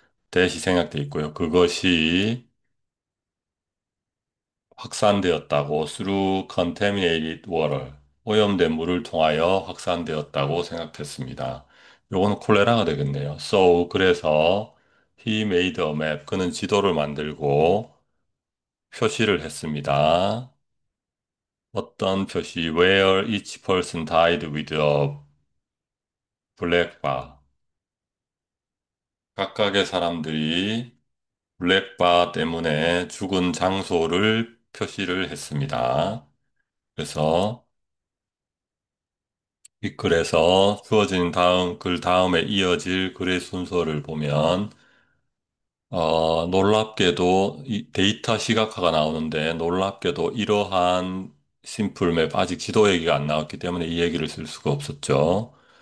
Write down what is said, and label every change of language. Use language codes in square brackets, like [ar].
[ko] 대시 생각돼 있고요. 그것이 확산되었다고 [en] through contaminated water, [ko] 오염된 물을 통하여 확산되었다고 생각했습니다. 요거는 콜레라가 되겠네요. 그래서 [en] he made a map, [ko] 그는 지도를 만들고 표시를 했습니다. 어떤 표시, [en] where each person died with a black bar. [ko] 각각의 사람들이 블랙바 때문에 죽은 장소를 표시를 했습니다. 그래서 이 글에서 주어진 글 다음에 이어질 글의 순서를 보면, 놀랍게도 이 데이터 시각화가 나오는데 놀랍게도 이러한 심플맵 아직 지도 얘기가 안 나왔기 때문에 이 얘기를 쓸 수가 없었죠.